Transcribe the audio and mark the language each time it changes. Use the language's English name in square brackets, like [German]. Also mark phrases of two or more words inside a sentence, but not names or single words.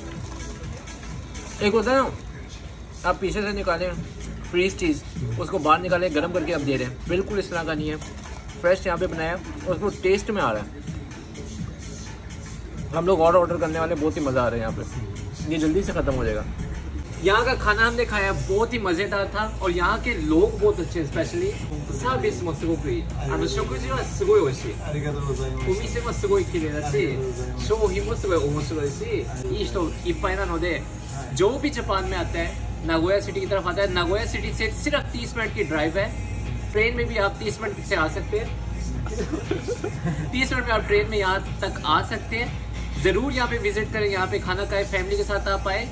[Hindi] एक होता है ना, आप पीछे से निकालें [English] freeze cheese, [Hindi] उसको बाहर निकाले गर्म करके अब दे रहे हैं, बिल्कुल इस तरह का नहीं है। फ्रेश यहाँ पे बनाया और उसको टेस्ट में आ रहा है। हम लोग और ऑर्डर करने वाले, बहुत ही मज़ा आ रहा है यहाँ पे, ये जल्दी से ख़त्म हो जाएगा। यहाँ का खाना हमने खाया, बहुत ही मज़ेदार था और यहाँ के लोग बहुत अच्छे, [English] specially service [Japanese] もすごくいい。食事はすごい美味しい。ありがとうございます。お店もすごい綺麗だし、商品もすごい面白いし、いい人いっぱいなので、 [Hindi] जो भी जापान में आता है नागोया सिटी की तरफ आता है। नागोया सिटी से सिर्फ 30 मिनट की ड्राइव है। ट्रेन में भी आप 30 मिनट से आ सकते हैं। 30 मिनट में आप ट्रेन में यहाँ तक आ सकते हैं। ज़रूर यहाँ पे विजिट करें, यहाँ पे खाना खाएं, फैमिली के साथ आप आए।